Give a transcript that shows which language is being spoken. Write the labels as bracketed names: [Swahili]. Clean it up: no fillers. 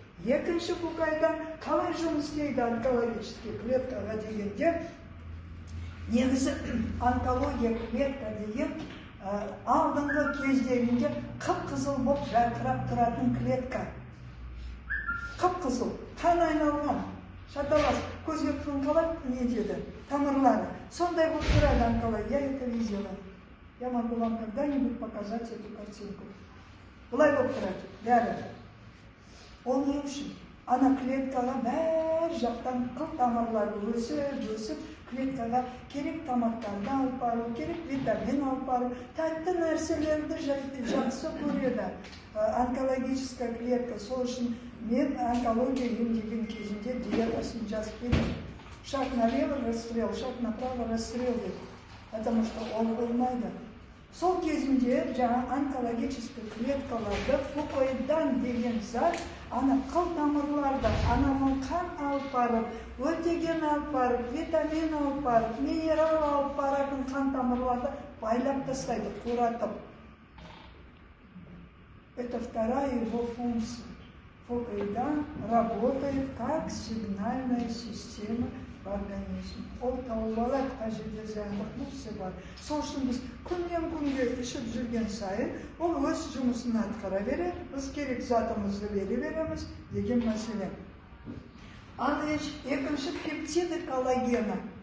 [Kazakh] Екінші фукойдан қалай жұмыс істейді онкологический клеткаға дегенде, негізі онкология клетка деген алдыңғы кездерінде қып-қызыл болып жарқырап тұратын клетка. Қып-қызыл, қан айналған. Шаталас, көзге қыңқалап не деді, тамырлары. Сондай болып тұрады онкология, [Russian] я это видела. Я могу вам когда-нибудь показать эту картинку. [Kazakh] Бұлай болып тұрады, бәрі. Ол не үшін? Ана клеткаға бәр жақтан қыл тамырлары өсіп, клеткаға керек тамақтарды алып бару, керек витамин алып бару, тәтті нәрселерді жақсы көреді. Онкологическая клетка, сол үшін мен онкология емдеген кезінде диетасын жазып бердім. [Russian] Шаг налево расстрел, шаг направо расстрел деп. Потому что [Kazakh] ол болмайды. Сол кезінде жаңа онкологический клеткаларды фукойдан деген зат, ана қыл тамырларды, анамын қан алып барып, өтеген алып барып, витамин алып барып, минерал алып баратын қан тамырларды байлап тастайды, қуратып. [Russian] Это вторая его функция. Фукойдан работает как сигнальная система в организме. [Kazakh] Ол тауып алады, қажетті зияндық нәрсе бар. Сол үшін біз күннен күнге ішіп жүрген сайын, ол өз жұмысын атқара береді, біз керек затымызды бере береміз деген мәселе. Ал екінші пептиды коллагена.